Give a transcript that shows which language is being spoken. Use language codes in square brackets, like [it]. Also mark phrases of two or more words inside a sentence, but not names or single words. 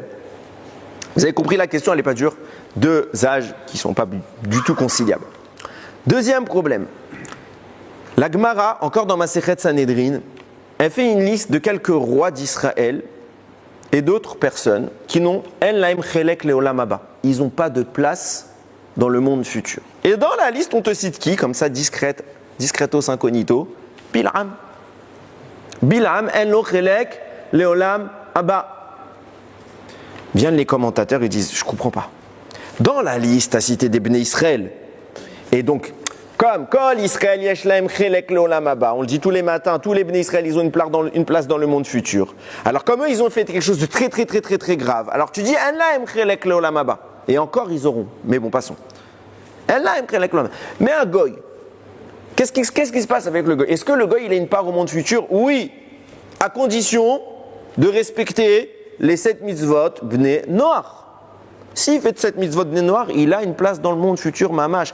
[fr] Vous avez compris, la question, elle n'est pas dure. Deux âges qui ne sont pas du tout conciliables. Deuxième problème. La Gemara, encore dans Masechet Sanhedrin, elle fait une liste de quelques rois d'Israël et d'autres personnes qui n'ont [he] אין להם חלק לעולם הבא. [fr] Ils n'ont pas de place dans le monde futur. Et dans la liste, on te cite qui, comme ça, discretos incognito? [he] בלעם. בלעם, אין לו חלק לעולם הבא. [fr] Viennent les commentateurs et disent, je ne comprends pas. Dans la liste, à cité des Bnei Israël, et donc, comme [he] כל ישראל יש להם חלק לעולם הבא, [fr] on le dit tous les matins, tous les Bnei Israël, ils ont une place dans le monde futur. Alors, comme eux, ils ont fait quelque chose de très, très, très, très, très grave. Alors, tu dis, [he] אין להם חלק לעולם הבא. [fr] Et encore, ils auront. Mais bon, passons. Mais un goy, qu'est-ce qui se passe avec le goy? Est-ce que le goy, il a une part au monde futur? Oui, à condition de respecter les 7 [he] מצוות בני נח. [fr] S'il fait de 7 [he] מצוות בני נח, [fr] il a une place dans le monde futur, mamash.